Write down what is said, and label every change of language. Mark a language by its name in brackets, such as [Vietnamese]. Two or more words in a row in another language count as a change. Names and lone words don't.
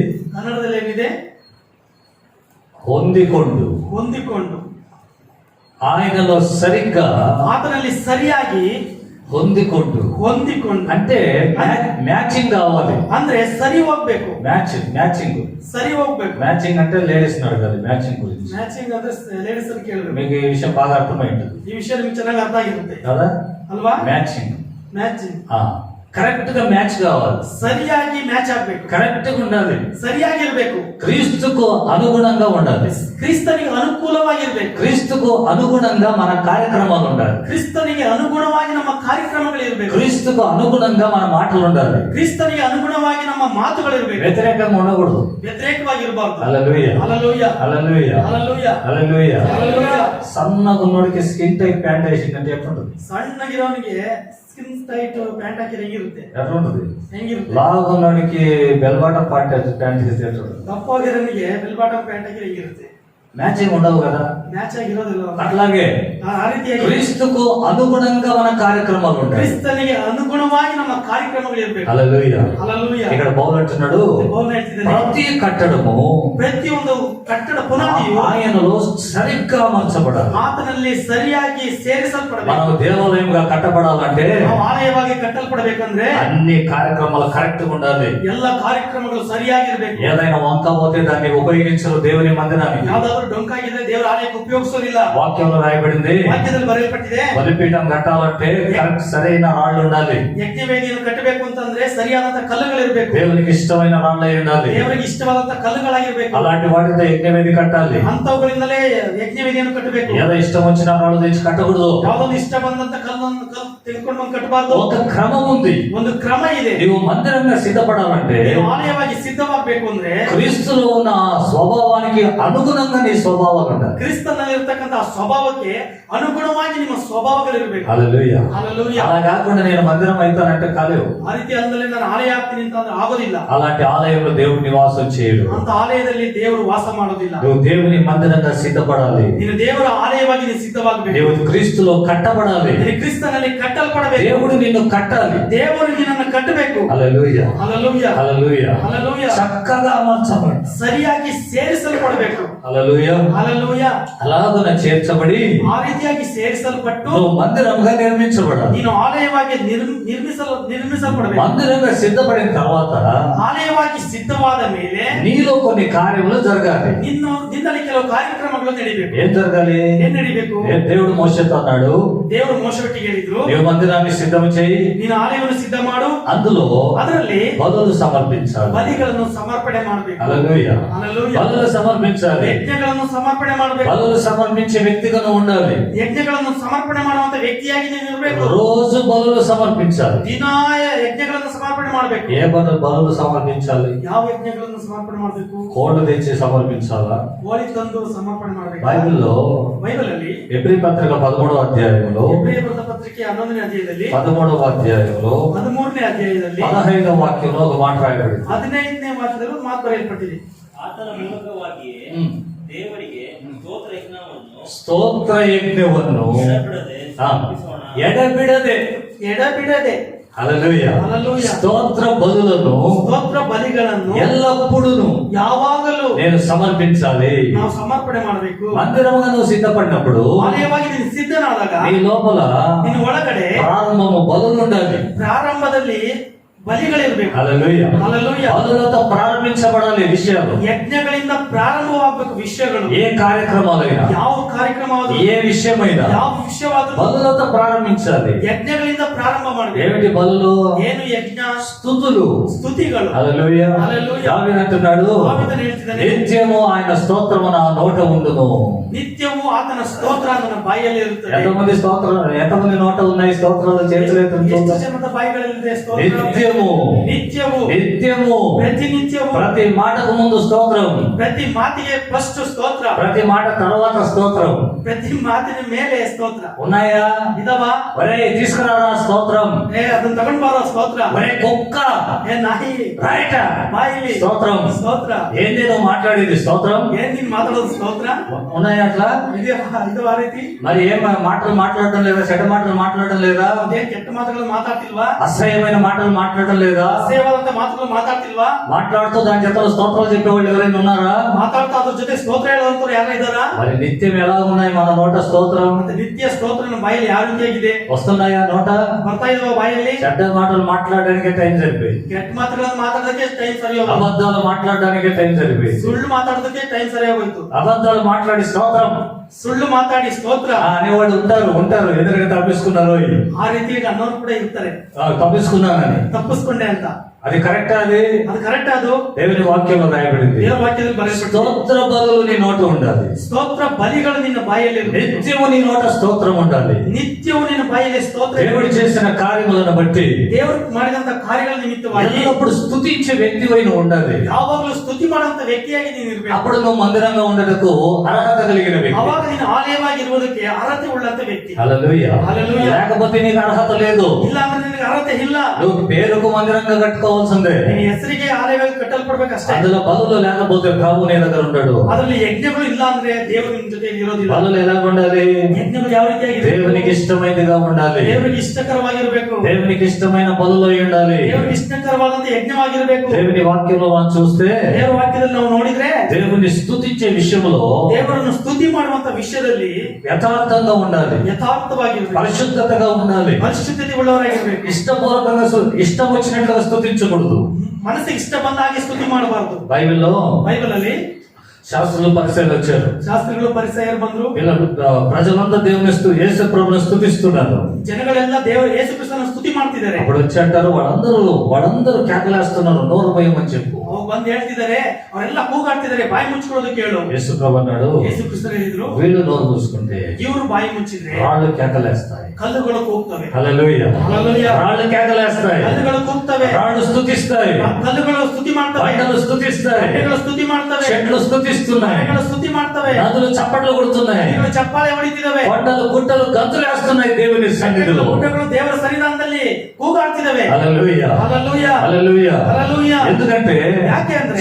[Kannada] ಕನ್ನಡದಲ್ಲಿ ಏನಿದೆ? [Telugu] ಹೊಂದಿಕೊಂಡು ఆయనలో సరిగ్గా [Kannada] ಆತನಲ್ಲಿ ಸರಿಯಾಗಿ [Telugu] ಹೊಂದಿಕೊಂಡು అంటే మ్యాచింగ్ కావాలి. [Kannada] ಅಂದ್ರೆ ಸರಿ ಹೋಗ್ಬೇಕು. [Telugu] మ్యాచింగ్ [Kannada] ಸರಿ ಹೋಗ್ಬೇಕು. [Telugu] మ్యాచింగ్ అంటే లేడీస్ అడగాలి మ్యాచింగ్ గురించి. [Kannada] ಮ್ಯಾಚಿಂಗ್ ಅಂದ್ರೆ ಲೇಡೀಸ್ ಅಂತ ಕೇಳಿದ್ರು. [Telugu] మీకు ఈ విషయం బాగా అర్థమై ఉంటుంది [Kannada] ಈ ವಿಷಯ ನಿಮ್ಗೆ ಚೆನ್ನಾಗಿ ಅರ್ಥ ಆಗಿರುತ್ತೆ [Telugu] కదా? [Kannada] ಅಲ್ವಾ? [Telugu] మ్యాచింగ్ [Kannada] ಮ್ಯಾಚಿಂಗ್ [Telugu] కరెక్ట్ గా మ్యాచ్ కావాలి. [Kannada] ಸರಿಯಾಗಿ ಮ್ಯಾಚ್ ಆಗ್ಬೇಕು. [Telugu] కరెక్ట్ గా ఉండాలి. [Kannada] ಸರಿಯಾಗಿರ್ಬೇಕು. [Telugu] క్రీస్తుకు అనుగుణంగా ఉండాలి. [Kannada] ಕ್ರಿಸ್ತನಿಗೆ ಅನುಕೂಲವಾಗಿರ್ಬೇಕು. [Telugu] క్రీస్తుకు అనుగుణంగా మన కార్యక్రమాలు ఉండాలి. [Kannada] ಕ್ರಿಸ್ತನಿಗೆ ಅನುಗುಣವಾಗಿ ನಮ್ಮ ಕಾರ್ಯಕ್ರಮಗಳು ಇರಬೇಕು. [Telugu] క్రీస్తుకు అనుగుణంగా మన మాటలు ఉండాలి. [Kannada] ಕ್ರಿಸ್ತನಿಗೆ ಅನುಗುಣವಾಗಿ ನಮ್ಮ ಮಾತುಗಳು ಇರಬೇಕು. [Telugu] వ్యతిరేకంగా ఉండకూడదు. [Kannada] ವ್ಯತಿರೇಕವಾಗಿರಬಾರದು. [Telugu] హల్లెలూయా. హల్లెలూయా. హల్లెలూయా. హల్లెలూయా. హల్లెలూయా. హల్లెలూయా. సన్నగా ఉన్నోడికి [English] skin type pant [Telugu] వేసిందంటే ఎట్లుంటది? [Kannada] ಸಣ್ಣಗಿರೋನಿಗೆ [English] skin tight pant [Kannada] ಹಾಕಿದ್ರೆ ಹೆಂಗಿರುತ್ತೆ? [Telugu] ఎట్లుంటది? [Kannada] ಹೆಂಗಿರುತ್ತೆ? [Telugu] లావు ఉన్నోడికి [English] bell bottom pant [Telugu] వేస్తే ఎట్లుంటది? [Kannada] ದಪ್ಪವಾಗಿರೋನಿಗೆ [English] bell bottom pant [Kannada] ಹಾಕಿದ್ರೆ ಹೆಂಗಿರುತ್ತೆ? [Telugu] మ్యాచింగ్ ఉండవు కదా? [Kannada] ಮ್ಯಾಚ್ ಆಗಿರೋದಿಲ್ಲ. [Telugu] అట్లాగే [Kannada] ಆ ರೀತಿಯಾಗಿ [Telugu] క్రీస్తుకు అనుగుణంగా మన కార్యక్రమాలు ఉంటాయి. [Kannada] ಕ್ರಿಸ್ತನಿಗೆ ಅನುಗುಣವಾಗಿ ನಮ್ಮ ಕಾರ್ಯಕ್ರಮಗಳು ಇರಬೇಕು. [Telugu] హల్లెలూయా. హల్లెలూయా. ఇక్కడ పౌలు అంటున్నాడు, [Kannada] ಪೌಲನು ಹೇಳ್ತಿದ್ದಾನೆ, [Telugu] ప్రతి కట్టడము [Kannada] ಪ್ರತಿಯೊಂದು ಕಟ್ಟಡ ಪುನಾದಿಯು [Telugu] ఆయనలో సరిగ్గా అమర్చబడాలి. [Kannada] ಆತನಲ್ಲಿ ಸರಿಯಾಗಿ ಸೇರಿಸಲ್ಪಡಬೇಕು. [Telugu] మనం దేవాలయంగా కట్టబడాలంటే [Kannada] ನಾವು ಆಲಯವಾಗಿ ಕಟ್ಟಲ್ಪಡಬೇಕಂದ್ರೆ [Telugu] అన్ని కార్యక్రమాలు కరెక్ట్ గా ఉండాలి. [Kannada] ಎಲ್ಲ ಕಾರ್ಯಕ್ರಮಗಳು ಸರಿಯಾಗಿರ್ಬೇಕು. [Telugu] ఏదైనా వంక పోతే దాన్ని ఉపయోగించరు దేవుని మందిరానికి. [Kannada] ಯಾವ್ದಾದ್ರು ಡೊಂಕಾಗಿದ್ರೆ ದೇವರ ಆಲಯಕ್ಕೆ ಉಪಯೋಗಿಸೋದಿಲ್ಲ. [Telugu] వాక్యంలో రాయబడింది, [Kannada] ವಾಕ್ಯದಲ್ಲಿ ಬರೆಯಲ್ಪಟ್ಟಿದೆ, [Telugu] బలిపీఠం కట్టాలంటే కరెక్ట్ సరైన రాళ్ళు ఉండాలి. [Kannada] ಯಜ್ಞವೇದಿಯನ್ನು ಕಟ್ಟಬೇಕು ಅಂತಂದ್ರೆ ಸರಿಯಾದಂತ ಕಲ್ಲುಗಳಿರ್ಬೇಕು. [Telugu] దేవునికి ఇష్టమైన రాళ్ళు అయి ఉండాలి. [Kannada] ದೇವರಿಗೆ ಇಷ್ಟವಾದಂತ ಕಲ್ಲುಗಳಾಗಿರ್ಬೇಕು. [Telugu] అలాంటి వాటితో యజ్ఞవేది కట్టాలి. [Kannada] ಅಂತವುಗಳಿಂದಲೇ ಯಜ್ಞವೇದಿಯನ್ನು ಕಟ್ಟಬೇಕು. [Telugu] ఏదో ఇష్టం వచ్చిన రాళ్ళు తెచ్చి కట్టకూడదు. [Kannada] ಯಾವ್ದೊಂದು ಇಷ್ಟ ಬಂದಂತ ಕಲ್ಲನ್ನು ತೆಗೆದುಕೊಂಡು ಬಂದು ಕಟ್ಟಬಾರ್ದು. [Telugu] ఒక క్రమం ఉంది. [Kannada] ಒಂದು ಕ್ರಮ ಇದೆ. [Telugu] నీవు మందిరంగా సిద్ధపడాలంటే [Kannada] ನೀವು ಆಲಯವಾಗಿ ಸಿದ್ಧವಾಗಬೇಕು ಅಂದ್ರೆ [Telugu] క్రీస్తులో ఉన్న స్వభావానికి అనుగుణంగా నీ స్వభావం ఉండాలి. [Kannada] ಕ್ರಿಸ್ತನಲ್ಲಿರ್ತಕ್ಕಂಥ ಸ್ವಭಾವಕ್ಕೆ ಅನುಗುಣವಾಗಿ ನಿಮ್ಮ ಸ್ವಭಾವಗಳಿರಬೇಕು. [Telugu] హల్లెలూయా. హల్లెలూయా. అలా కాకుండా నేను మందిరం అవుతానంటే కాలేవు. [Kannada] ಆ ರೀತಿ ಅಲ್ಲದೆ ನಾನು ಆಲಯ ಆಗ್ತೀನಿ ಅಂತ ಅಂದ್ರೆ ಆಗೋದಿಲ್ಲ. [Telugu] అలాంటి ఆలయంలో దేవుడు నివాసం చేయడు. [Kannada] ಅಂತ ಆಲಯದಲ್ಲಿ ದೇವರು ವಾಸ ಮಾಡೋದಿಲ್ಲ. [Telugu] నువ్వు దేవుని మందిరంగా సిద్ధపడాలి. [Kannada] ನೀನು ದೇವರ ಆಲಯವಾಗಿ ನೀನು ಸಿದ್ಧವಾಗಬೇಕು. [Telugu] నీవు క్రీస్తులో కట్టబడాలి. [Kannada] ನೀನು ಕ್ರಿಸ್ತನಲ್ಲಿ ಕಟ್ಟಲ್ಪಡಬೇಕು. [Telugu] దేవుడు నిన్ను కట్టాలి. [Kannada] ದೇವರು ನಿನ್ನನ್ನು ಕಟ್ಟಬೇಕು. [Telugu] హల్లెలూయా. హల్లెలూయా. హల్లెలూయా. హల్లెలూయా. చక్కగా అమర్చబడి [Kannada] ಸರಿಯಾಗಿ ಸೇರಿಸಲ್ಪಡಬೇಕು. [Telugu] హల్లెలూయా. హల్లెలూయా. అలాగున చేర్చబడి [Kannada] ಆ ರೀತಿಯಾಗಿ ಸೇರಿಸಲ್ಪಟ್ಟು [Telugu] నువ్వు మందిరంగా నిర్మించబడాలి. [Kannada] ನೀನು ಆಲಯವಾಗಿ ನಿರ್ಮಿಸಲ್ಪಡಬೇಕು. [Telugu] మందిరంగా సిద్ధపడిన తర్వాత [Kannada] ಆಲಯವಾಗಿ ಸಿದ್ಧವಾದ ಮೇಲೆ [Telugu] నీలో కొన్ని కార్యములు జరగాలి. [Kannada] ನಿನ್ನಲ್ಲಿ ಕೆಲವು ಕಾರ್ಯಕ್ರಮಗಳು ನಡೀಬೇಕು. [Telugu] ఏం జరగాలి? [Kannada] ಏನ್ ನಡೀಬೇಕು? [Telugu] దేవుడు మోషేతో అన్నాడు, [Kannada] ದೇವರು ಮೋಶೆಗೆ ಹೇಳಿದ್ರು, [Telugu] నీవు మందిరాన్ని సిద్ధం చేయి, [Kannada] ನೀನು ಆಲಯವನ್ನು ಸಿದ್ಧ ಮಾಡು, [Telugu] అందులో [Kannada] ಅದರಲ್ಲಿ [Telugu] బలులు సమర్పించాలి. [Kannada] ಬಲಿಗಳನ್ನು ಸಮರ್ಪಣೆ ಮಾಡಬೇಕು. [Telugu] హల్లెలూయా. హల్లెలూయా. బలులు సమర్పించాలి. [Kannada] ಯಜ್ಞಗಳನ್ನು ಸಮರ್ಪಣೆ ಮಾಡಬೇಕು. [Telugu] బలులు సమర్పించే వ్యక్తిగా నువ్వు ఉండాలి. [Kannada] ಯಜ್ಞಗಳನ್ನು ಸಮರ್ಪಣೆ ಮಾಡುವಂತ ವ್ಯಕ್ತಿಯಾಗಿ ನೀನು ಇರಬೇಕು. [Telugu] రోజు బలులు సమర్పించాలి. [Kannada] ದಿನಾಯ ಯಜ್ಞಗಳನ್ನು ಸಮರ್ಪಣೆ ಮಾಡಬೇಕು. [Telugu] ఏ బలులు సమర్పించాలి? [Kannada] ಯಾವ ಯಜ್ಞಗಳನ್ನು ಸಮರ್ಪಣೆ ಮಾಡಬೇಕು? [Telugu] కోళ్ళు తెచ్చి సమర్పించాలా? [Kannada] ಕೋಳಿ ತಂದು ಸಮರ್ಪಣೆ ಮಾಡಬೇಕು. [Telugu] బైబిల్లో [Kannada] ಬೈಬಲ್ ಅಲ್ಲಿ [Telugu] ఎబ్రీ పత్రిక 13వ అధ్యాయంలో [Kannada] ಎಬ್ರಿಯ ಬರೆದ ಪತ್ರಿಕೆ 11ನೇ ಅಧ್ಯಾಯದಲ್ಲಿ [Telugu] 13వ అధ్యాయంలో [Kannada] 13ನೇ ಅಧ್ಯಾಯದಲ್ಲಿ [Telugu] 15వ వాక్యంలో ఒక మాట రాయబడింది. [Kannada] 15ನೇ ವಾಕ್ಯದಲ್ಲಿ ಒಂದು ಮಾತು ಬರೆಯಲ್ಪಟ್ಟಿದೆ. ಆತನ ಮೂಲಕವಾಗಿಯೇ ದೇವರಿಗೆ ಸ್ತೋತ್ರ ಯಜ್ಞವನ್ನು ಸ್ತೋತ್ರ ಯಜ್ಞವನ್ನು ಎಡೆಬಿಡದೆ ఎడబిడదే ಎಡಬಿಡದೆ [Telugu] హల్లెలూయా. హల్లెలూయా. స్తోత్ర బలులను [Kannada] ಸ್ತೋತ್ರ ಬಲಿಗಳನ್ನು [Telugu] ఎల్లప్పుడూ [Kannada] ಯಾವಾಗಲೂ [Telugu] నేను సమర్పించాలి. [Kannada] ನಾವು ಸಮರ್ಪಣೆ ಮಾಡಬೇಕು. [Telugu] మందిరముగా నువ్వు సిద్ధపడినప్పుడు [Kannada] ಆಲಯವಾಗಿ ನೀನು ಸಿದ್ಧನಾದಾಗ [Telugu] నీ లోపల [Kannada] ನಿನ್ನ ಒಳಗಡೆ [Telugu] ప్రారంభము బలులు ఉండాలి. [Kannada] ಪ್ರಾರಂಭದಲ್ಲಿ ಬಲಿಗಳಿರ್ಬೇಕು. [Telugu] హల్లెలూయా. హల్లెలూయా. బలులతో ప్రారంభించబడాలి విషయాలు. [Kannada] ಯಜ್ಞಗಳಿಂದ ಪ್ರಾರಂಭವಾಗಬೇಕು ವಿಷಯಗಳು. [Telugu] ఏ కార్యక్రమాలైనా, [Kannada] ಯಾವ ಕಾರ್ಯಕ್ರಮವಾದರೂ, [Telugu] ఏ విషయమైనా [Kannada] ಯಾವ ವಿಷಯವಾದರೂ [Telugu] బలులతో ప్రారంభించాలి. [Kannada] ಯಜ್ಞಗಳಿಂದ ಪ್ರಾರಂಭ ಮಾಡಬೇಕು. [Telugu] ఏమిటి బలులు? [Kannada] ಏನು ಯಜ್ಞ? [Telugu] స్తుతులు. [Kannada] ಸ್ತುತಿಗಳು. [Telugu] హల్లెలూయా. హల్లెలూయా. దావీదు అంటున్నాడు, [Kannada] దావీదు ಹೇಳ್ತಿದ್ದಾನೆ, [Telugu] నిత్యము ఆయన స్తోత్రము నా నోట ఉండును. [Kannada] ನಿತ್ಯವೂ ಆತನ ಸ್ತೋತ್ರ ನನ್ನ ಬಾಯಲ್ಲಿ ಇರುತ್ತದೆ. [Telugu] ఎంతమంది నోట ఉన్నాయి స్తోత్రాలు? చేతులు ఎత్తండి [Kannada] ಎಷ್ಟು [Telugu] చూద్దాం. [Kannada] ಜನದ ಬಾಯಿಗಳಲ್ಲಿದೆ ಸ್ತೋತ್ರ? [Telugu] నిత్యము [Kannada] ನಿತ್ಯವೂ, [Telugu] నిత్యము [Kannada] ಪ್ರತಿನಿತ್ಯವೂ, [Telugu] ప్రతి మాటకు ముందు స్తోత్రం, [Kannada] ಪ್ರತಿ ಮಾತಿಗೆ ಫಸ್ಟ್ ಸ್ತೋತ್ರ, [Telugu] ప్రతి మాట తర్వాత స్తోత్రం. [Kannada] ಪ್ರತಿ ಮಾತಿನ ಮೇಲೆ ಸ್ತೋತ್ರ. [Telugu] ఉన్నాయా? [Kannada] ಇದಾವಾ? [Telugu] ఒరే తీసుకురారా స్తోత్రం. [Kannada] ಅದನ್ನ ತಗೊಂಡ್ ಬಾರೋ ಸ್ತೋತ್ರ. [Telugu] ఒరే కుక్క [Kannada] ನಾಯಿ [Telugu] రైట [Kannada] ಬಾಯಿಲಿ [Telugu] స్తోత్రం. [Kannada] ಸ್ತೋತ್ರ. [Telugu] ఏంది నువ్వు మాట్లాడేది స్తోత్రం? [Kannada] ಏನ್ ನೀನ್ ಮಾತಾಡೋದು ಸ್ತೋತ್ರ? [Telugu] ఉన్నాయా అట్లా? [Kannada] ಇದು ಆ ರೀತಿ [Telugu] మరి ఏం మాటలు మాట్లాడటం లేదా? చెడ్డ మాటలు మాట్లాడటం లేదా? [Kannada] ಅದೇನ್ ಕೆಟ್ಟ ಮಾತುಗಳು ಮಾತಾಡ್ತಿಲ್ವಾ? [Telugu] అసహ్యమైన మాటలు మాట్లాడటం లేదా? [Kannada] ಅಸಹ್ಯವಾದಂತ ಮಾತುಗಳು ಮಾತಾಡ್ತಿಲ್ವಾ? [Telugu] మాట్లాడుతూ దాని జతలో స్తోత్రాలు చెప్పేవాళ్ళు ఎవరైనా ఉన్నారా? [Kannada] ಮಾತಾಡ್ತಾ ಅದ್ರ ಜೊತೆ ಸ್ತೋತ್ರ ಹೇಳೋಂತವ್ರು ಯಾರ ಇದಾರಾ? [Telugu] మరి నిత్యం ఎలా ఉన్నాయి మన నోట స్తోత్రం? [Kannada] ಮತ್ತೆ ನಿತ್ಯ ಸ್ತೋತ್ರ ನಮ್ಮ ಬಾಯಲ್ಲಿ ಯಾವ ರೀತಿಯಾಗಿದೆ? [Telugu] వస్తున్నాయా నోట? [Kannada] ಬರ್ತಾ ಇದಾವ ಬಾಯಲ್ಲಿ? [Telugu] చెడ్డ మాటలు మాట్లాడడానికి టైం సరిపోయింది. [Kannada] ಕೆಟ್ಟ ಮಾತುಗಳನ್ನು ಮಾತಾಡೋದಕ್ಕೆ ಟೈಮ್ ಸರಿ ಹೋಗೋದು. [Telugu] అబద్ధాలు మాట్లాడడానికి టైం సరిపోయింది. [Kannada] ಸುಳ್ಳು ಮಾತಾಡೋದಕ್ಕೆ ಟೈಮ್ ಸರಿ ಹೋಯ್ತು. [Telugu] అబద్ధాలు మాట్లాడి స్తోత్రం [Kannada] ಸುಳ್ಳು ಮಾತಾಡಿ ಸ್ತೋತ್ರ [Telugu] అనేవాళ్ళు ఉంటారు. ఎదురుగా తప్పించుకున్నారు, [Kannada] ಆ ರೀತಿಯಾಗಿ ಅನ್ನೋರು ಕೂಡ ಇರ್ತಾರೆ. [Telugu] తప్పించుకున్నానని. [Kannada] ತಪ್ಪಿಸ್ಕೊಂಡೆ ಅಂತ. [Telugu] అది కరెక్ట్? అది [Kannada] ಕರೆಕ್ಟ್. ಅದು [Telugu] దేవుని వాక్యంలో రాయబడింది. [Kannada] ದೇವರ ವಾಕ್ಯದಲ್ಲಿ ಬರೆಯಲ್ಪಟ್ಟಿದೆ. [Telugu] స్తోత్ర బలులు నీ నోట ఉండాలి. [Kannada] ಸ್ತೋತ್ರ ಬಲಿಗಳು ನಿನ್ನ ಬಾಯಲ್ಲಿ ಇರಬೇಕು. [Telugu] నిత్యము నీ నోట స్తోత్రం ఉండాలి. [Kannada] ನಿತ್ಯವೂ ನಿನ್ನ ಬಾಯಲ್ಲಿ ಸ್ತೋತ್ರ [Telugu] దేవుడు [Kannada] ಇರಬೇಕು. [Telugu] చేసిన కార్యములను బట్టి [Kannada] ದೇವರು ಮಾಡಿದಂತ ಕಾರ್ಯಗಳ ನಿಮಿತ್ತವಾಗಿ [Telugu] ఎల్లప్పుడు స్తుతించే వ్యక్తివై నువ్వు ఉండాలి. [Kannada] ಯಾವಾಗಲೂ ಸ್ತುತಿ ಮಾಡುವಂತ ವ್ಯಕ್ತಿಯಾಗಿ ನೀನು ಇರಬೇಕು. [Telugu] అప్పుడు నువ్వు మందిరంగా ఉండటకు అర్హత కలిగిన వ్యక్తి. [Kannada] ಅವಾಗ ನೀನು ಆಲಯವಾಗಿರುವುದಕ್ಕೆ ಅರ್ಹತೆ ಉಳ್ಳಂತ ವ್ಯಕ್ತಿ. [Telugu] హల్లెలూయా. హల్లెలూయా. లేకపోతే నీకు అర్హత లేదు. [Kannada] ಇಲ್ಲ ಅಂದ್ರೆ ನಿನಗೆ ಅರ್ಹತೆ ಇಲ್ಲ. [Telugu] నువ్వు పేరుకు మందిరంగా కట్టుకోవాల్సిందే. [Kannada] ನಿನ್ನ ಹೆಸರಿಗೆ ಆಲಯಗಳು ಕಟ್ಟಲ್ಪಡ್ಬೇಕಷ್ಟೇ. [Telugu] అందులో బలులు లేకపోతే ప్రభు నీ దగ్గర ఉండడు. [Kannada] ಅದರಲ್ಲಿ ಯಜ್ಞಗಳು ಇಲ್ಲ ಅಂದ್ರೆ ದೇವರು ನಿನ್ನ ಜೊತೆ ಇರೋದಿಲ್ಲ. [Telugu] బలులు ఎలా ఉండాలి? [Kannada] ಯಜ್ಞಗಳು ಯಾವ ರೀತಿಯಾಗಿ [Telugu] దేవునికి ఇష్టమైనదిగా ఉండాలి. [Kannada] ದೇವರಿಗೆ ಇಷ್ಟಕರವಾಗಿರಬೇಕು. [Telugu] దేవునికి ఇష్టమైన బలులు అయి ఉండాలి. [Kannada] ದೇವರಿಗೆ ಇಷ್ಟಕರವಾದಂತ ಯಜ್ಞವಾಗಿರಬೇಕು. [Telugu] దేవుని వాక్యంలో మనం చూస్తే [Kannada] ದೇವರ ವಾಕ್ಯದಲ್ಲಿ ನಾವು ನೋಡಿದ್ರೆ [Telugu] దేవుని స్తుతించే విషయంలో [Kannada] ದೇವರನ್ನು ಸ್ತುತಿ ಮಾಡುವಂತ ವಿಷಯದಲ್ಲಿ [Telugu] యథార్థంగా ఉండాలి. [Kannada] ಯಥಾರ್ಥವಾಗಿರಬೇಕು. [Telugu] పరిశుద్ధతగా ఉండాలి. [Kannada] ಪರಿಶುದ್ಧತೆ ಉಳ್ಳವರಾಗಿರ್ಬೇಕು. [Telugu] ఇష్టపూర్వకంగా ఇష్టం వచ్చినట్లుగా స్తుతించకూడదు. [Kannada] ಮನಸ್ಸಿಗೆ ಇಷ್ಟ ಬಂದ ಹಾಗೆ ಸ್ತುತಿ ಮಾಡಬಾರದು. [Telugu] బైబిల్లో [Kannada] ಬೈಬಲ್ ಅಲ್ಲಿ [Telugu] శాస్త్రులు పరిచయాలు వచ్చారు. [Kannada] ಶಾಸ್ತ್ರಿಗಳು ಪರಿಸಯರು ಬಂದ್ರು. [Telugu] ప్రజలంతా దేవుని యేసు ప్రభువును స్తుతిస్తున్నారు. [Kannada] ಜನಗಳೆಲ್ಲ ದೇವರ ಯೇಸು ಕ್ರಿಸ್ತನ ಸ್ತುತಿ ಮಾಡ್ತಿದ್ದಾರೆ. [Telugu] అప్పుడు వచ్చి అంటారు వాళ్ళందరూ కేకలేస్తున్నారు, నోరు మూయమని చెప్పు. [Kannada] ಅವಾಗ ಬಂದು ಹೇಳ್ತಿದ್ದಾರೆ, ಅವರೆಲ್ಲ ಕೂಗಾಡ್ತಿದ್ದಾರೆ, ಬಾಯಿ ಮುಚ್ಕೊಳ್ಳೋದಕ್ಕೆ ಹೇಳು. [Telugu] యేసు ప్రభు అన్నాడు, [Kannada] ಯೇಸು ಕ್ರಿಸ್ತರು ಹೇಳಿದ್ರು, [Telugu] వీళ్ళు నోరు మూసుకుంటే [Kannada] ಇವರು ಬಾಯಿ ಮುಚ್ಚಿದ್ರೆ [Telugu] రాళ్ళు కేకలేస్తాయి. [Kannada] ಕಲ್ಲುಗಳು ಕೂಗ್ತವೆ. [Telugu] హల్లెలూయా. హల్లెలూయా. రాళ్ళు కేకలేస్తాయి, [Kannada] ಕಲ್ಲುಗಳು ಕೂಗ್ತವೆ, [Telugu] రాళ్ళు స్తుతిస్తాయి, [Kannada] ಕಲ್ಲುಗಳು ಸ್ತುತಿ ಮಾಡ್ತವೆ, [Telugu] బండలు స్తుతిస్తాయి, [Kannada] ಬಂಡೆಗಳು ಸ್ತುತಿ ಮಾಡ್ತವೆ, [Telugu] చెట్లు స్తుతిస్తున్నాయి, [Kannada] ಮರಗಳು ಸ್ತುತಿ ಮಾಡ್ತವೆ, [Telugu] నదులు చప్పట్లు కొడుతున్నాయి, [Kannada] ನದಿಗಳು ಚಪ್ಪಾಳೆ ಹೊಡಿತಿದ್ದಾವೆ, [Telugu] కొండలు గుట్టలు గంతులేస్తున్నాయి దేవుని సన్నిధిలో. [Kannada] ಗುಡ್ಡಗಳು ದೇವರ ಸನ್ನಿಧಾನದಲ್ಲಿ ಕೂಗಾಡ್ತಿದ್ದಾವೆ. [Telugu] హల్లెలూయా. హల్లెలూయా. హల్లెలూయా. హల్లెలూయా. ఎందుకంటే [Kannada] ಯಾಕೆ ಅಂದ್ರೆ